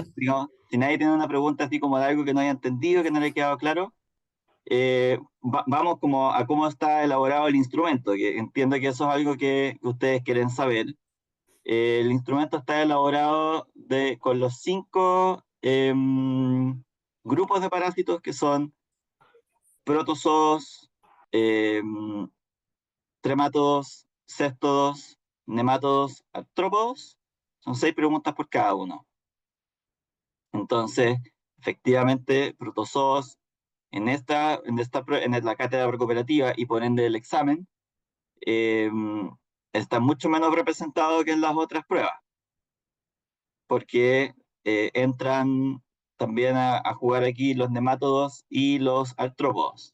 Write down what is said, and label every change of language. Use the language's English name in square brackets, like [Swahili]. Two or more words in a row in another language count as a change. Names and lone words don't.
[Spanish] digamos, si nadie tiene una pregunta así como de algo que no haya entendido, que no le haya quedado claro, vamos como a cómo está elaborado el instrumento, que entiendo que eso es algo que ustedes quieren saber. El instrumento está elaborado con los 5 grupos de parásitos que son protozoos, em, tremátodos, céstodos, nemátodos, artrópodos. Son 6 preguntas por cada uno. Entonces, efectivamente, protozoos en la cátedra recuperativa y por ende el examen, eh, está mucho menos representado que en las otras pruebas, porque entran también a jugar aquí los nemátodos y los artrópodos.